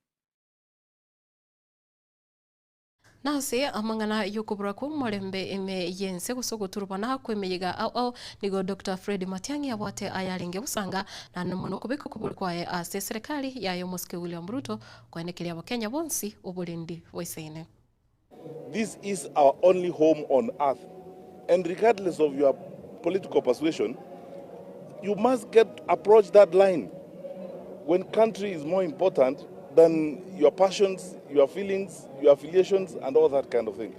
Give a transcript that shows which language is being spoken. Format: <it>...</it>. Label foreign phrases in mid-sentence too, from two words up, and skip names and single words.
<guz>Nase amangana yukubura ku morembe eme yense gusogoturubana kwemeyega au nigo Dr. Fred Matiang'i abwate ayaringe usanga na nomuno kubika kuburikwaye ase serikali yayo Muske William Ruto kwanekelia abakenya bonsi oburindi weisene.</guz> <en>This is our only home on earth, and regardless of your political persuasion, you must approach that line. When country is more important than your passions, your feelings, your affiliations, and all that kind of thing.</en>